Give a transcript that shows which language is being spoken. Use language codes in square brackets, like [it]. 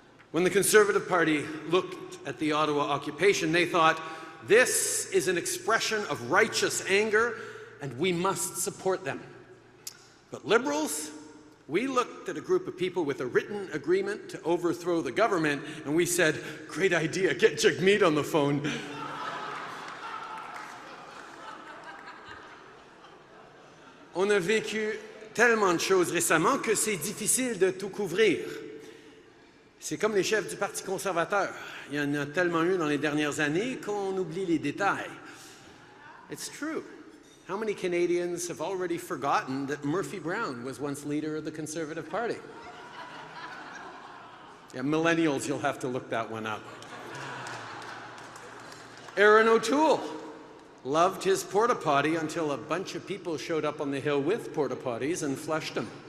[en] When the Conservative Party looked at the Ottawa occupation, they thought, this is an expression of righteous anger, and we must support them. But Liberals, we looked at a group of people with a written agreement to overthrow the government, and we said, great idea, get Jagmeet on the phone. [fr] On a vécu tellement de choses récemment que c'est difficile de tout couvrir. C'est comme les chefs du Parti conservateur. Il y en a tellement eu dans les dernières années qu'on oublie les détails. [en] It's true. How many Canadians have already forgotten that Murphy Brown was once leader of the Conservative Party? Yeah, millennials, you'll have to look that one up. Aaron O'Toole loved his porta potty until a bunch of people showed up on the hill with porta potties and flushed them.